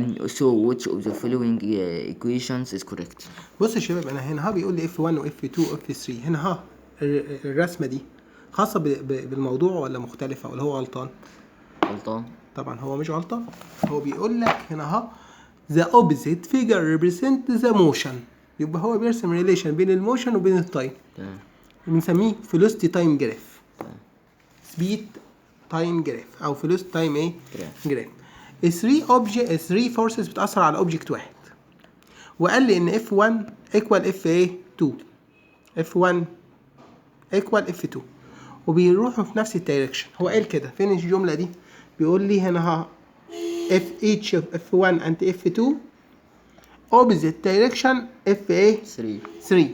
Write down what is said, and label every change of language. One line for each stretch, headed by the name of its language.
English: So which of the following equations is correct?
Arabic: بص يا شباب، انا هنا بيقول لي F1 و F2 و F3. هنا الرسمه دي خاصه بالموضوع ولا مختلفه ولا هو غلطان؟ غلطان. طبعا هو مش غلطان، هو بيقول لك هنا
English: the opposite figure represent the motion،
Arabic: يبقى هو بيرسم ريليشن بين الموشن وبين التايم. تمام. بنسميه
English: velocity time graph، speed time graph
Arabic: او velocity time ايه؟ graph. 3 forces بتأثر على object واحد، وقال لي ان F1 equal F2 F1 equal F2 وبيروحوا في نفس الدايركشن. هو قال كده فين الجملة دي؟ بيقول لي هنا
English: each of F1 and F2 opposite direction F3.